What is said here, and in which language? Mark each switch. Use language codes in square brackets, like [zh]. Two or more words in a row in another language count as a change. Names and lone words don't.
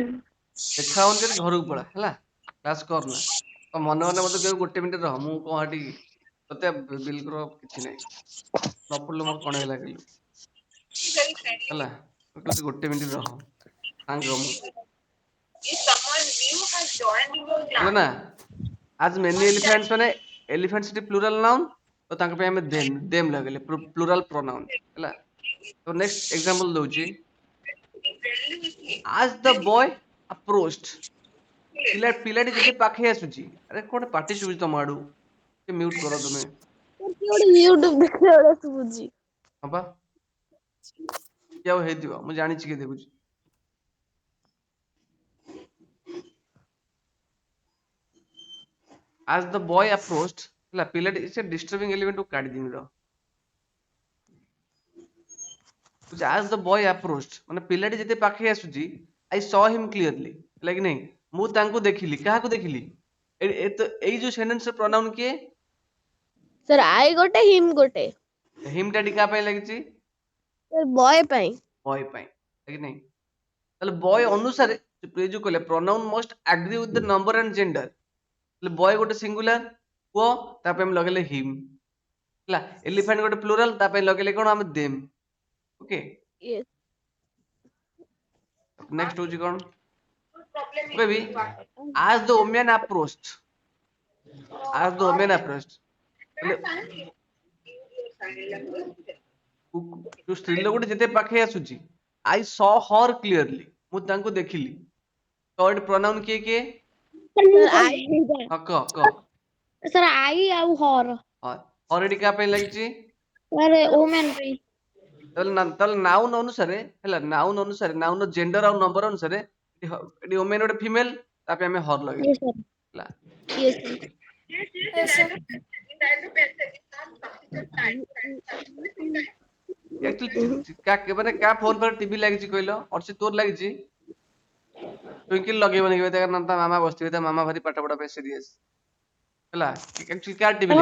[or] ଦେଖା ହଉନି ଯଦି ଘରକୁ ପଳା ହେଲା କ୍ଲାସ କରନା ତ ମନେ ମନେ ମତେ କହିବୁ ଗୋଟେ ମିନିଟ ରହ ମୁଁ କଣ ହେଠି ତତେ ବିଲକୁଲ କିଛି ନାହିଁ ନ ପଡିଲେ ମୋର କଣ ହେଲା କହିଲୁ ହେଲା ମୁଁ କହୁଛି ଗୋଟେ ମିନିଟ ରହ ସାଙ୍ଗ ମୁଁ ହେଲା ନା ଆଜ [en] many elephants [or] ମାନେ ଏଲିଫେଣ୍ଟସ ଟି [en] plural noun [or] ତ ତାଙ୍କ ପାଇଁ ଆମେ ଦେମ୍ ଲଗେଇଲେ [en] plural pronoun [or] ହେଲା ତ [en] next example [or] ଦଉଛି [en] as the boy approached [or] ପିଲାଟି ଯେତେ ପାଖେଇ ଆସୁଛି ଆରେ କଣ ପାଟି ଶୁଭୁଛି ତମ ଆଡୁ ଟିକେ ମ୍ୟୁଟ କର ତମେ କିଏ ଗୋଟେ ୟୁଟ୍ୟୁବ ଦେଖିଲା ବେଳେ ଶୁଭୁଛି। ହଁ ବା କିଏ ଆଉ ହେଇଥିବ ମୁଁ ଜାଣିଛି କିଏ ଦେଖୁଛି [en] as the boy approached [or] ହେଲା ପିଲାଟି ସେ [en] disturbing element [or] କୁ କାଢିଦେମି ରହ [en] as the boy approached [or] ମାନେ ପିଲାଟି ଯେତେ ପାଖେଇ ଆସୁଛି [en] I saw him clearly [or] ହେଲା କି ନାହିଁ ମୁଁ ତାଙ୍କୁ ଦେଖିଲି କାହାକୁ ଦେଖିଲି ଏଇ ଯୋଉ [en] sentence pronoun [or] କିଏ [en] sir I ଗୋଟେ him ଗୋଟେ [or] ହିମ୍ ଟା କାହା ପାଇଁ ଲାଗିଛି [en] sir boy ପାଇଁ [or] ବୟ ପାଇଁ ହେଲା କି ନାହିଁ ତାହେଲେ ବୟ ଅନୁସାରେ ଏ ଯୋଉ କହିଲେ [en] pronoun must agree with the number and gender [or] ତାହେଲେ ବୟ ଗୋଟେ ସିଙ୍ଗୁଲାର ପୁଅ ତା ପାଇଁ ଆମେ ଲଗେଇଲେ ହିମ୍ ହେଲା ଏଲିଫାଣ୍ଟ ଗୋଟେ ପ୍ଲୁରାଲ ତା ପାଇଁ ଲଗେଇଲେ କଣ ଆମେ [en] them okay yes [or] ନେକ୍ସଟ ହଉଛି କଣ ମୁଁ କହିବି [en] as the woman approached as the woman approached [or] ତାହେଲେ ଯୋଉ ସ୍ତ୍ରୀ ଲୋକଟି ଯେତେ ପାଖେଇ ଆସୁଛି [en] I saw her clearly [or] ମୁଁ ତାଙ୍କୁ ଦେଖିଲି ତ ଏଠି ପ୍ରୋନାଉନ କିଏ କିଏ [en] sir I [or] ହଁ କହ [en] sir I ଆଉ her [or] ହଁ her ଏଠି କାହା ପାଇଁ ଲାଗିଛି [en] sir woman ପାଇଁ [or] ତାହେଲେ ନାଉନ ଅନୁସାରେ ହେଲା ନାଉନ ଅନୁସାରେ [en] noun gender [or] ଆଉ ନମ୍ବର ଅନୁସାରେ ଏଠି ଓମେନ ଗୋଟେ ଫିମେଲ ତା ପାଇଁ ଆମେ ହର ଲଗେଇଲେ [en] yes sir [or] ହେଲା [en] yes sir yes sir [or] ଆକ୍ଚୁଆଲି ମାନେ କାହା ଫୋନ ପରେ ଟିଭି ଲାଗିଛି କହିଲ ଅର୍ଷି ତୋର ଲାଗିଛି ଟୁଇଙ୍କିଲ ଲଗେଇବନି କେବେ ତା ମାମା ବସିଥିବେ ତା ମାମା ଭାରି ପାଠ ପଢା ପାଇଁ ସିରିୟସ ହେଲା ଆକ୍ଚୁଆଲି କାହାର ଟିଭି